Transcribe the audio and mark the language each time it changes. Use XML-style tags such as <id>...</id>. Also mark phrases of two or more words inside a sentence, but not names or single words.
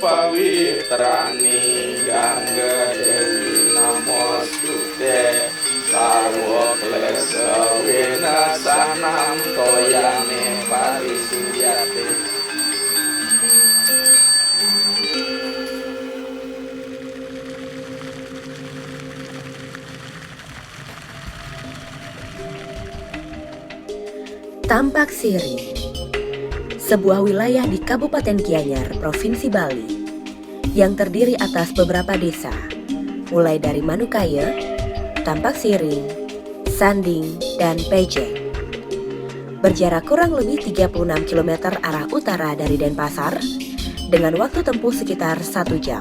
<sa>पवित्राणि गङ्गे देवि नमोऽस्तुते सर्व क्लेश विनाशनम् तोयेन परिशुद्ध्यते.</sa> <id>Tampak Siring, sebuah wilayah di Kabupaten Gianyar, Provinsi Bali, yang terdiri atas beberapa desa, mulai dari Manukaya, Tampak Siring, Sanding, dan Pejek. Berjarak kurang lebih 36 km arah utara dari Denpasar, dengan waktu tempuh sekitar 1 jam.</id>